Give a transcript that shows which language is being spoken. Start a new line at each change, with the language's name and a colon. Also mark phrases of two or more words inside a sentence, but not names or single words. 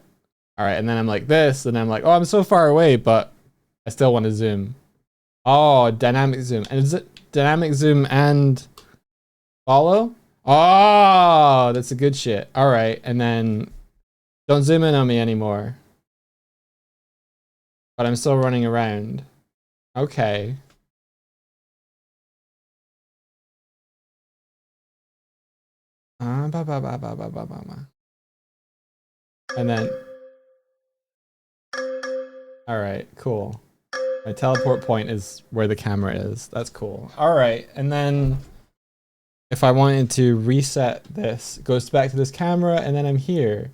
English: All right, and then I'm like this, and I'm like, oh, I'm so far away, but I still want to zoom. Oh, dynamic zoom. And is it dynamic zoom and follow? Oh, that's a good shit. All right, and then don't zoom in on me anymore. But I'm still running around. Okay. Ba, ba, ba, ba, ba, ba, ba. And then, all right, cool. My teleport point is where the camera is. That's cool. All right, and then if I wanted to reset this, it goes back to this camera, and then I'm here.